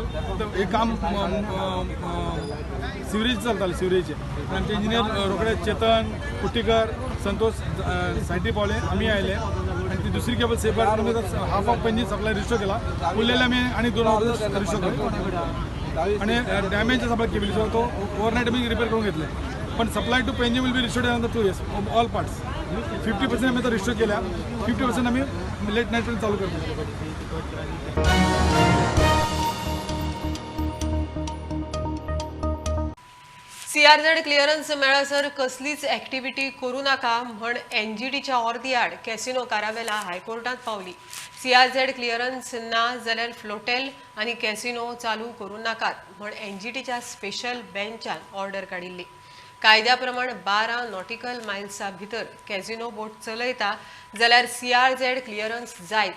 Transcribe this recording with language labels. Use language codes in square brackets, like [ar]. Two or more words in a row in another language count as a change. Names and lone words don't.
[mr] तर हे काम सिवरेज चलताले सिवरेजचे आमचे इंजिनियर रोकडे चेतन कुट्टीकर संतोष सायटी पावले आम्ही आयले आणि ती दुसरी केबल सेफगार्ड करून [en] half of Panjim supply restore [mr] केला उरलेले आम्ही आणि 2 ऑर्डर्स रिस्टोर केले आणि [en] damage supply cable [mr] तो ओव्हरनाईट आम्ही रिपेअर करून घेतले पण [en] supply to Panjim will be restored in another 2 years all parts. [mr] 50% आम्ही आता रिस्टोर केल्या 50% आम्ही [en] late night [mr] पर्यंत चालू करतो. [en] CRZ clearance [kok] मेळसर कसलीच ॲक्टिव्हिटी करू नाका म्हण एनजीटीच्या अर्दी आड कॅसिनो कारावेला हायकोर्टात पावली. [en] CRZ clearance [kok] ना जाल्यार फ्लोटेल आनी कॅसिनो चालू करू नाकात म्हण एनजीटीच्या [en] special bench [kok] ऑर्डर काडिल्ली. कायद्या प्रमाण 12 [en] nautical miles [kok] भितर [en] casino boat [kok] चलयता जाल्यार [en] CRZ clearance [kok] जायच.